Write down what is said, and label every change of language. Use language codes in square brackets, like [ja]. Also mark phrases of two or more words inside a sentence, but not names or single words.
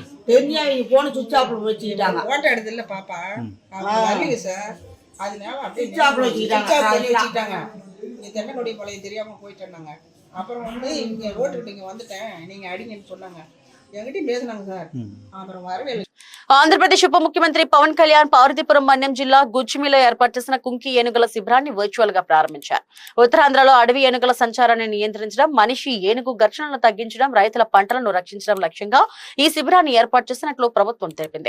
[ta] தெரிஞ்சா இவங்க போன [en] switch off [ta] வச்சுக்கிட்டாங்க. ஃபோட்டோ எடுத்து இல்லை பாப்பா, வரலைங்க சார். அதனால அப்படியே [en] switch off [ta] வச்சுக்கிட்டாங்க. இங்கே தென்னனுடைய பழைய தெரியாமல் போயிட்டேன்னாங்க. அப்புறம் வந்து இங்கே ரோட்டுக்கிட்ட இங்கே வந்துட்டேன், நீங்கள் அடிங்கன்னு சொன்னாங்க. என்கிட்டயும் பேசினாங்க சார். அப்புறம் வரவே இல்லை. [te] ఆంధ్రప్రదేశ్ ఉప ముఖ్యమంత్రి పవన్ కళ్యాణ్ పార్వతీపురం మన్యం జిల్లా గుచ్చిమిలో ఏర్పాటు చేసిన కుంకి ఏనుగుల శిబిరాన్ని వర్చువల్ గా ప్రారంభించారు. ఉత్తరాంధ్రలో అడవి ఏనుగుల సంచారాన్ని నియంత్రించడం, మనిషి ఏనుగు ఘర్షణలను తగ్గించడం, రైతుల పంటలను రక్షించడం లక్ష్యంగా ఈ శిబిరాన్ని ఏర్పాటు చేసినట్లు ప్రభుత్వం తెలిపింది.